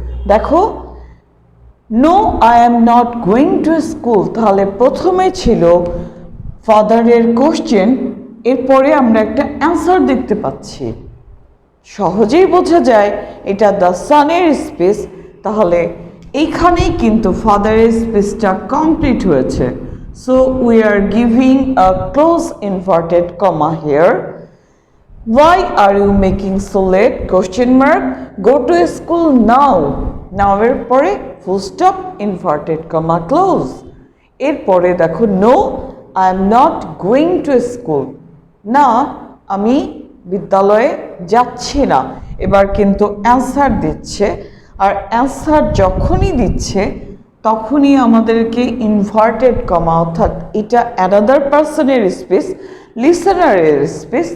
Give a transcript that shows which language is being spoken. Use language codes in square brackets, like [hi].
[bn] দেখো [en] no I am not going to school, [bn] তাহলে প্রথমে ছিল ফাদারের কোশ্চেন, এরপরে আমরা একটা অ্যান্সার দেখতে পাচ্ছি। সহজেই বোঝা যায় এটা দ্য সানের স্পেস, তাহলে এইখানেই কিন্তু ফাদারের স্পেসটা কমপ্লিট হয়েছে। [en] So we are giving a close inverted comma here. Why are you making so late? Question mark. Go to school now. [bn] Now এর পরে full stop inverted comma close. এরপরে দেখো [en] no I am not going to school, [bn] না আমি বিদ্যালয়ে যাচ্ছি না। এবার কিন্তু অ্যান্সার দিচ্ছে, আর অ্যান্সার যখনই দিচ্ছে তখনই আমাদেরকে ইনভার্টেড কমা, অর্থাৎ এটা অ্যানাদার পার্সনের স্পেস, লিসেনারের স্পেস।